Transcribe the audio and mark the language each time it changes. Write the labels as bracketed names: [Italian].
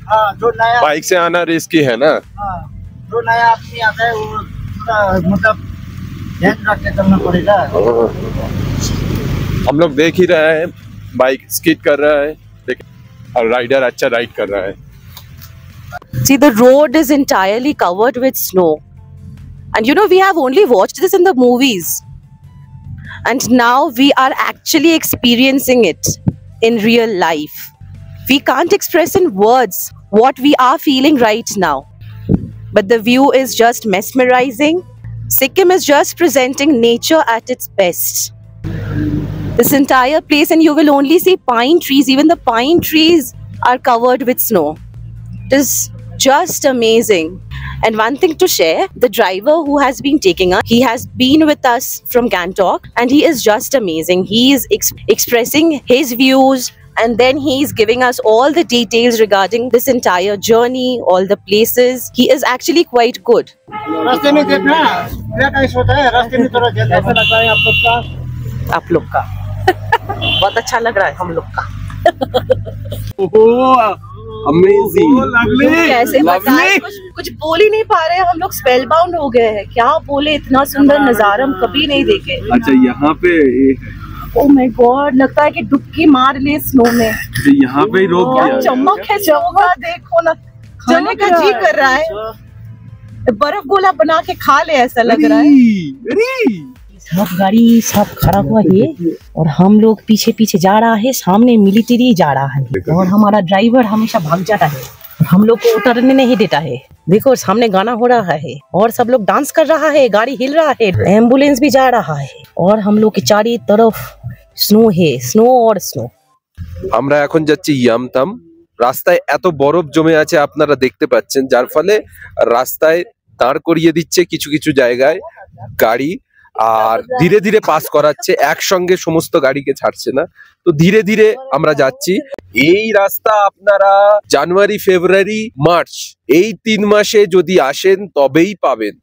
[Hindi] हाँ, जो नया बाइक से आना रिस्की है ना। हाँ, जो नया आदमी आता है वो मतलब ध्यान रख के चलना पड़ेगा। हम लोग देख ही रहे हैं, बाइक स्किड कर रहा है और राइडर अच्छा राइड कर रहा है। [English] See, the road is entirely covered with snow. And you know, we have only watched this in the movies. And now we are actually experiencing it in real life. We can't express in words what we are feeling right now. But the view is just mesmerizing. Sikkim is just presenting nature at its best. This entire place, and you will only see pine trees. Even the pine trees are covered with snow. It is just amazing. And one thing to share, the driver who has been taking us, he has been with us from Gangtok, and he is just amazing. He is expressing his views, and then he is giving us all the details regarding this entire journey, all the places. He is actually quite good. [Hindi] रास्ते में देखना black ice होता है, रास्ते में थोड़ा कैसा लग रहा है आप लोग का? आप लोग का बहुत अच्छा लग रहा है, हम लोग का। अमेजिंग, कैसे बताएं, कुछ बोल ही नहीं पा रहे हैं हम लोग, स्पेल बाउंड हो गए हैं। क्या बोले, इतना सुंदर नजारा हम कभी नहीं देखे। अच्छा, यहाँ पे ओह माय गॉड, लगता है कि डुबकी मार ले स्नो में। यहाँ पे ही रोक क्या दिया। चमक है, चमक देखो ना, जाने का जी कर रहा है। बर्फ गोला बना के खा ले ऐसा लग रहा है। सब गाड़ी सब खड़ा हुआ है और हम लोग पीछे पीछे जा रहा है, सामने मिलिट्री जा रहा है और हमारा ड्राइवर हमेशा भाग जाता है। हम लोग को उतरने नहीं देता है। देखो सामने गाना हो रहा है और सब लोग डांस कर रहा है, गाड़ी हिल रहा है, एम्बुलेंस भी जा रहा है और हम लोग की चारों तरफ स्नो है, स्नो और स्नो। [Bangla] আমরা এখন যাচ্ছি ইয়ামথাম। রাস্তায় এত বরফ জমে আছে আপনারা দেখতে পাচ্ছেন, যার ফলে রাস্তায় দাঁড় করিয়ে দিচ্ছে কিছু কিছু জায়গায় গাড়ি, আর ধীরে ধীরে পাস করাচ্ছে, একসঙ্গে সমস্ত গাড়িকে ছাড়ছে না। তো ধীরে ধীরে আমরা যাচ্ছি। এই রাস্তা আপনারা জানুয়ারি, ফেব্রুয়ারি, মার্চ এই 3 মাসে যদি আসেন তবেই পাবেন।